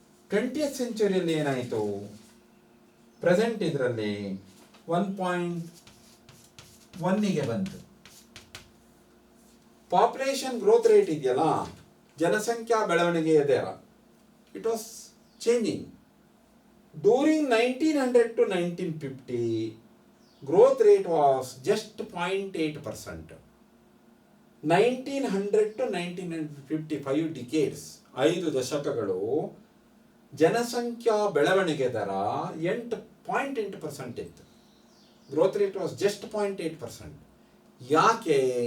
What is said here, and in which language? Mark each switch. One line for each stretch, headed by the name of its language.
Kannada: 20th ಸೆಂಚುರಿಯಲ್ಲಿ ಏನಾಯಿತು? Present ಇದರಲ್ಲಿ 1.1ಗೆ ಬಂತು. ಪಾಪ್ಯುಲೇಷನ್ ಗ್ರೋತ್ ರೇಟ್ ಇದೆಯಲ್ಲ, ಜನಸಂಖ್ಯಾ ಬೆಳವಣಿಗೆಯ ದರ,
English: It was changing. During 1900 to 1950 growth rate was just 0.8%.
Kannada: 1900 to 1950 5 decades, 5 ದಶಕಗಳು ಜನಸಂಖ್ಯಾ ಬೆಳವಣಿಗೆ ದರ 0.8% ಇತ್ತು.
English: Growth rate was just 0.8%. ಯಾಕೆ?